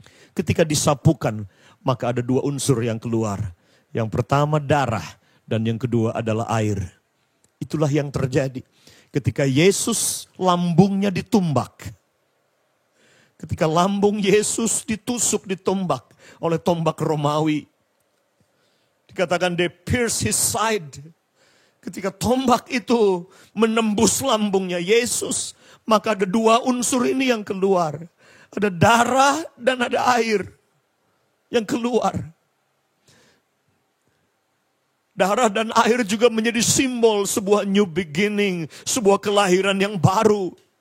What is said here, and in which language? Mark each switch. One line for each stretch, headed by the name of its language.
Indonesian: Ketika disapukan, maka ada 2 unsur yang keluar. Yang pertama darah. Dan yang kedua adalah air. Itulah yang terjadi. Ketika Yesus lambungnya ditumbak. Ketika lambung Yesus ditusuk, ditumbak oleh tombak Romawi. Dikatakan
English: they pierce his side.
Indonesian: Ketika tombak itu menembus lambungnya Yesus. Maka ada 2 unsur ini yang keluar. Ada darah dan ada air yang keluar. Darah dan air juga menjadi simbol sebuah new beginning, sebuah kelahiran yang baru.